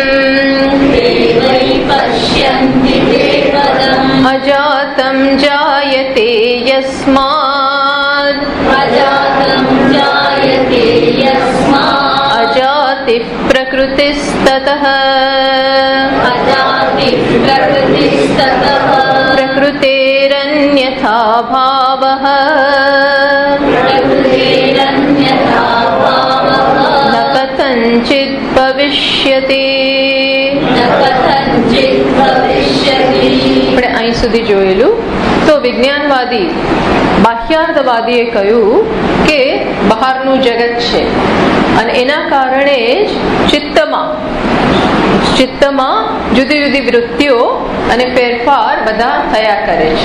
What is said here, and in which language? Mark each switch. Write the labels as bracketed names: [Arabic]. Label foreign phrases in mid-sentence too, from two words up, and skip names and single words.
[Sanskrit] अजातं जायते यस्मात् अजातिः प्रकृतिस्ततः प्रकृतेरन्यथा भावः न कथञ्चित् भविष्यति। [Gujarati] આપણે અહીં સુધી જોયેલું તો વિજ્ઞાનવાદી બાહ્યાર્થવાદીએ કહ્યું કે બહારનું જગત છે અને એના કારણે જ ચિત્તમાં જુદી જુદી વૃત્તિઓ અને ફેરફાર બધા થયા કરે છે.